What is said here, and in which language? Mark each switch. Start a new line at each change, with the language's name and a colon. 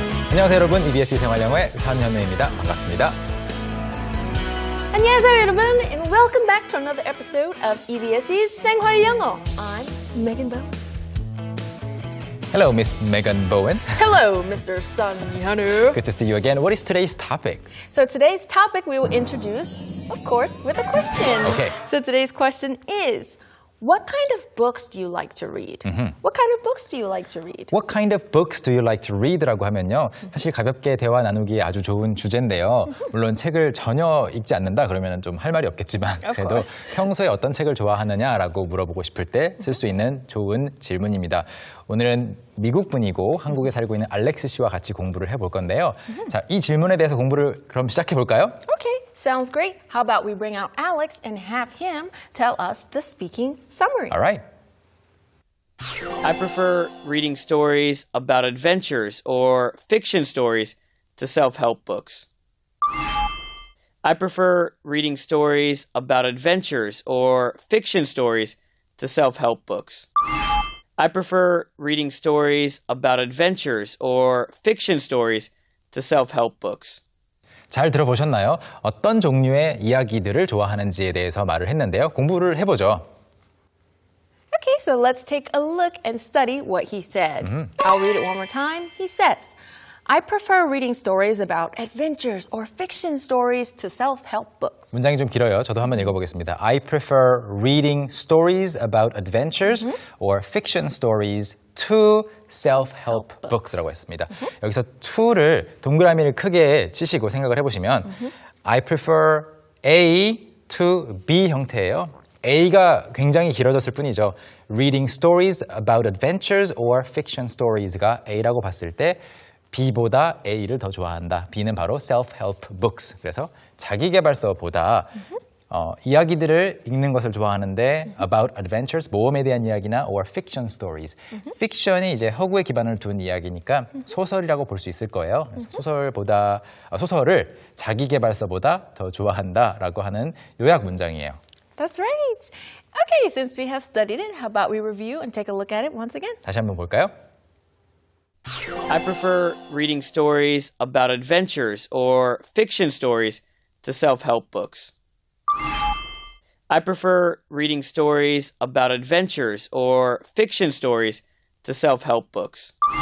Korean: 안녕하세요 여러분, EBS 생활영어의 산현우입니다. 반갑습니다. 안녕하세요 여러분,
English: and welcome back to another episode of EBS's 생활영어. I'm Megan Bowen. Hello, Miss Megan Bowen. Hello, Mr. Sun Hyunwoo. Good to see you again. What is today's topic? So today's topic we will introduce, of course, with a question. Okay. So today's question is, what kind of books do you like to read? What kind of books do you like to read? What kind of books do you like to read?
Korean: 라고 하면요, 사실 가볍게 대화 나누기 아주 좋은 주제인데요. 물론 책을 전혀 읽지 않는다 그러면 좀 할 말이 없겠지만 그래도 평소에 어떤 책을 좋아하느냐라고 물어보고 싶을 때 쓸 수 있는 좋은 질문입니다. 오늘은 미국 분이고 한국에 살고 있는 알렉스 씨와 같이 공부를 해볼 건데요. 자, 이 질문에 대해서 공부를 그럼 시작해 볼까요?
English: Okay, sounds great. How about we bring out Alex and have him tell us the speaking summary? All right. I prefer reading stories about adventures or fiction stories to self-help books. I prefer reading stories about adventures or fiction stories to self-help books. I prefer reading stories about adventures or fiction stories to self-help books.
Korean: 잘 들어보셨나요? 어떤 종류의 이야기들을 좋아하는지에 대해서 말을 했는데요. 공부를 해보죠.
English: Okay, so let's take a look and study what he said. I'll read it one more time. He says, I prefer reading stories about adventures or fiction stories to self-help books.
Korean: 문장이 좀 길어요. 저도 한번 읽어보겠습니다.
English: I prefer reading stories about adventures or fiction stories to self-help books
Korean: 라고 했습니다. 여기서 to를 동그라미를 크게 치시고 생각을 해보시면 I prefer A to B 형태예요. A가 굉장히 길어졌을 뿐이죠.
English: Reading stories about adventures or fiction stories
Korean: 가 A라고 봤을 때 B보다 A를 더 좋아한다. B는 바로 self-help books. 그래서 자기계발서보다 이야기들을 읽는 것을 좋아하는데
English: about adventures,
Korean: 모험에 대한 이야기나
English: or fiction stories.
Korean: fiction이 이제 허구에 기반을 둔 이야기니까 소설이라고 볼 수 있을 거예요. 그래서 소설을 자기계발서보다 더 좋아한다라고 하는 요약 문장이에요.
English: That's right. Okay, since we have studied it, how about we review and take a look at it once again?
Korean: 다시 한번 볼까요?
English: I prefer reading stories about adventures or fiction stories to self-help books. I prefer reading stories about adventures or fiction stories to self-help books.